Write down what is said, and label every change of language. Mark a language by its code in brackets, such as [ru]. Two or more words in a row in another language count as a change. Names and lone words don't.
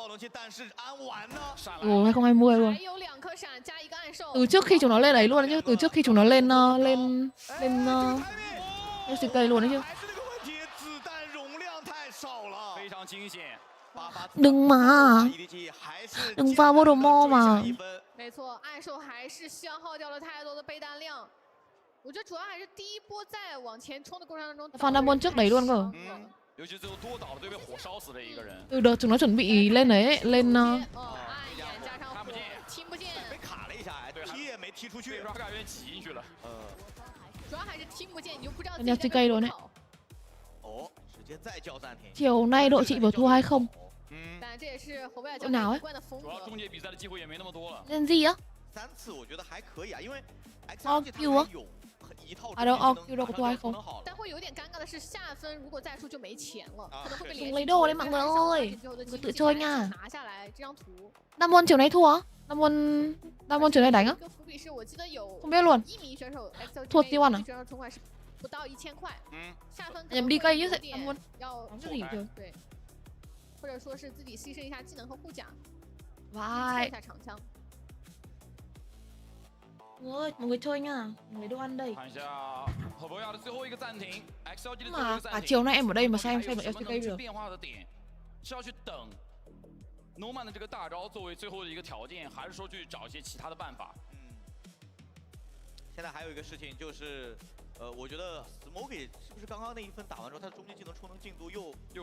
[vi] Từ 2020 luôn. Từ trước khi chúng nó lên ấy luôn đấy chứ, từ trước khi chúng nó lên LCK luôn đấy chứ. Đừng mà, đừng vào Voldemort mà. [zh] 没错，暗兽还是消耗掉了太多的备弹量。我觉得主要还是第一波在往前冲的过程当中。 [vi] Fan Damwon trước đấy luôn cơ. [zh] 尤其最后多倒了，对被火烧死的一个人。 [vi] Từ đợt chúng nó chuẩn bị lên đấy, lên [zh] 看不见，听不见。被卡了一下，对，踢也没踢出去，Raga 有点挤进去了。主要还是听不见，你就不知道自己 [vi] LCK [zh] 在干 [vi] luôn [zh] 什 [vi] đấy. [zh] 么。哦，直接再叫暂停。 [vi] Chiều nay đội chị vừa thua hay không? [zh] 但这也是侯贝尔教 [vi] Đội [zh] 练 [vi] nào [zh] 一 [vi] ấy? [zh] 贯的风格。主要终结比赛的机会也没那么多了。 [vi] Lên gì á? [zh] 3 次我觉得还可以啊，因为 Q 啊？ [vi] À đâu, Q đâu có thua hay không? [zh] 但会有点尴尬的是，下分如果再输就没钱了，可能会被 [vi] Đừng lấy đồ đấy mọi người ơi. Người tự chơi nha. [zh] 拿下来这张图。 [vi] Damwon chiều nay thua á? Damwon chiều nay đánh á? [zh] 这个伏笔是我记得有 [vi] Không biết luôn. [zh] 1 名选手 XLG [vi] Thua T1 à? [zh] 选手存款是不到1000块。下分 [vi] Nhầm đi cây chứ [zh] 有 [vi] gì? [zh] 点 [vi] Damwon [zh] 要 [vi] cái gì kìa? [zh] 对，或者说是自己牺牲一下技能和护甲，测 [vi] Vai. [zh] 一下长枪。 [vi] Ôi, mọi người chơi nha. Mấy đồ ăn đây. [zh] 看一下侯博亚的最后一个暂停 ，XLG 的最后一 [vi] Mà [zh] 个暂 [vi] cả [zh] 停。 [vi] chiều nay em ở đây mà xem [zh] 还有 [vi] được [zh] 什么能 [vi] LCK [zh] 去 [vi] được. [zh] 变化的点？是要去等 Noman 的这个大招作为最后的一个条件，还是说去找一些其他的办法？现在还有一个事情就是，我觉得 Smoky 是不是刚刚那一分打完之后，他的终极技能充能进度又